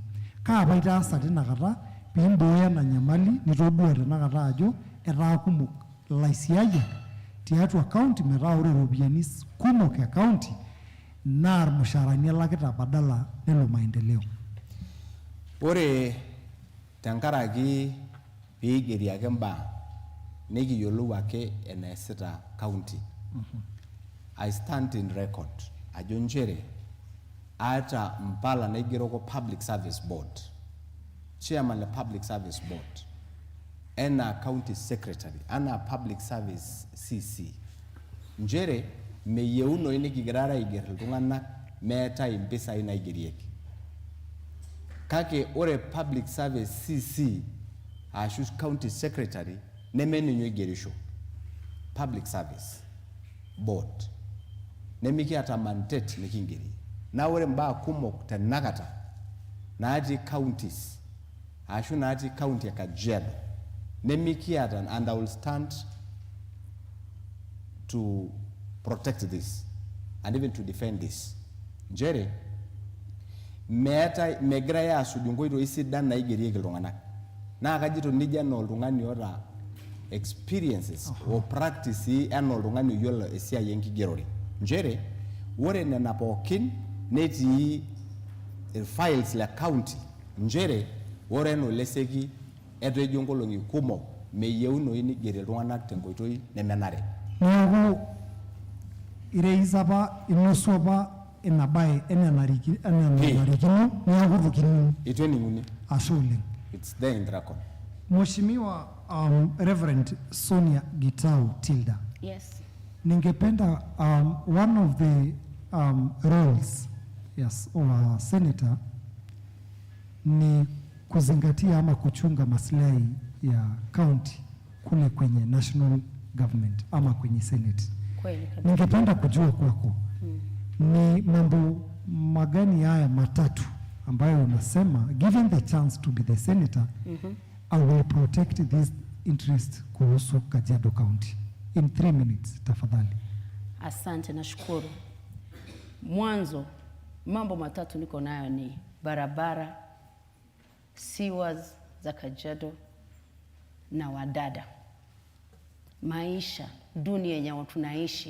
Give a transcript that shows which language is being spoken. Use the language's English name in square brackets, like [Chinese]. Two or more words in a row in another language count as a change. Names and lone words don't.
[Masai] Kaapa itaasa tinakata piimbooyo ena nyamali nitodua tenakata ajo etaa kumok ilaisiayiak tiatua county metaa ore iropiyiani kumok e county naa irmushaarani elakita badala nelo maendeleo. Ore tenkaraki piigeri ake mbaa nikiyiolou ake eneesita county. [English] I stand in record [Masai] ajo njere ata mpala naigeroko [English] Public Service Board, chairman le Public Service Board, ena county secretary, ana public service CC. [Masai] Njere meyeuno inikigerara iger iltung'anak meeta impesai naigerieki. Kake ore [English] public service CC [Masai] ashu [English] county secretary [Masai] nemeninyo igerisho. Public Service Board nemikiata mandate nikingeri. Na ore mbaa kumok tenakata naati counties ashu naati county ya Kajiado nemikiata, [English] and I will stand to protect this and even to defend this. [Masai] Njere megira ya asuju nkoitoi sidan naigerieki iltung'anak. Naa kajito nija no oltung'ani ota [English] experiences or practice [Masai] ena oltung'ani oyiolo esiai enkigerore. Njere ore nena pookin netii files le county. Njere ore eno leseki etejo nkolong'i kumok meyeuno inigeri iltung'anak tenkoitoi nemenare. Neeku ireisa apa inosu apa ina bae enenarikino neeku tukini. Itu ening'uni. Ashe oleng. [English] It's there in the record. [Swahili] Mheshimiwa Reverend Sonia Gitau Tilda. [English] Yes. [Swahili] Ningependa [English] one of the roles, yes, of a senator [Swahili] ni kuzingatia ama kuchunga maslahi ya county kule kwenye [English] national government [Swahili] ama kwenye senate. Ningependa kujua kwako ni mambo magani haya matatu ambayo unasema [English] given the chance to be the senator I will protect this interest [Swahili] kuhusu Kajiado County [English] in 3 minutes [Swahili] tafadhali. Asante na shukuru. Mwanzo mambo matatu niko nayo ni barabara, sewers za Kajiado na wadada. Maisha dunia yenye tunaishi.